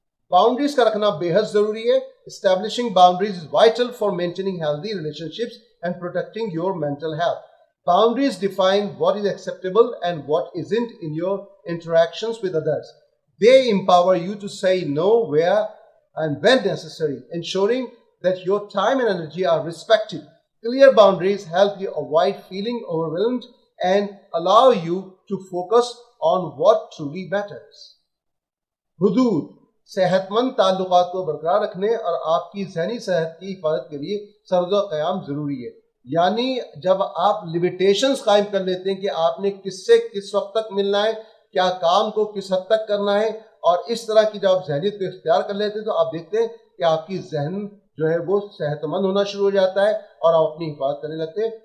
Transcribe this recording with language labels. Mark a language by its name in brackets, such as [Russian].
[Urdu] Boundaries کا رکھنا بے حد ضروری ہے. [English] Establishing boundaries is vital for maintaining healthy relationships and protecting your mental health. Boundaries define what is acceptable and what isn't in your interactions with others. They empower you to say no where and when necessary, ensuring that your time and energy are respected. Clear boundaries help you avoid feeling overwhelmed and allow you to focus on what truly matters. [Urdu] حدود صحت مند تعلقات کو برقرار رکھنے اور آپ کی ذہنی صحت کی حفاظت کے لیے سرد و قیام ضروری ہے. یعنی جب آپ لیمیٹیشنز قائم کر لیتے ہیں کہ آپ نے کس سے کس وقت تک ملنا ہے, کیا کام کو کس حد تک کرنا ہے, اور اس طرح کی جب آپ ذہنیت کو اختیار کر لیتے ہیں تو آپ دیکھتے ہیں کہ آپ کی ذہن جو ہے وہ صحت مند ہونا شروع ہو جاتا ہے اور آپ اپنی حفاظت کرنے لگتے ہیں.